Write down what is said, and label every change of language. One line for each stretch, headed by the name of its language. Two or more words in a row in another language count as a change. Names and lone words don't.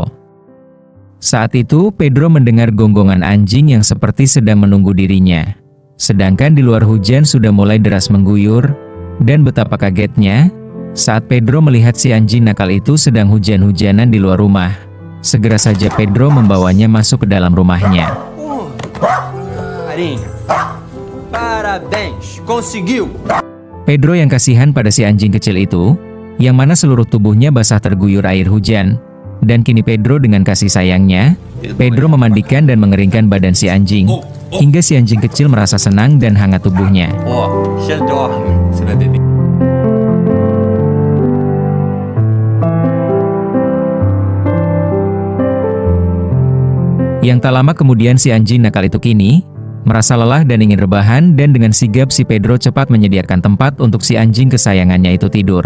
Indonesian: Saat itu, Pedro mendengar gonggongan anjing yang seperti sedang menunggu dirinya. Sedangkan di luar hujan sudah mulai deras mengguyur, dan betapa kagetnya saat Pedro melihat si anjing nakal itu sedang hujan-hujanan di luar rumah. Segera saja Pedro membawanya masuk ke dalam rumahnya.
Portuguese: Parabéns, conseguiu.
Indonesian: Pedro yang kasihan pada si anjing kecil itu, yang mana seluruh tubuhnya basah terguyur air hujan. Dan kini Pedro dengan kasih sayangnya, Pedro memandikan dan mengeringkan badan si anjing, hingga si anjing kecil merasa senang dan hangat tubuhnya.
Portuguese: Já dorme, você vai beber.
Indonesian: Yang tak lama kemudian si anjing nakal itu kini merasa lelah dan ingin rebahan, dan dengan sigap si Pedro cepat menyediakan tempat untuk si anjing kesayangannya itu tidur.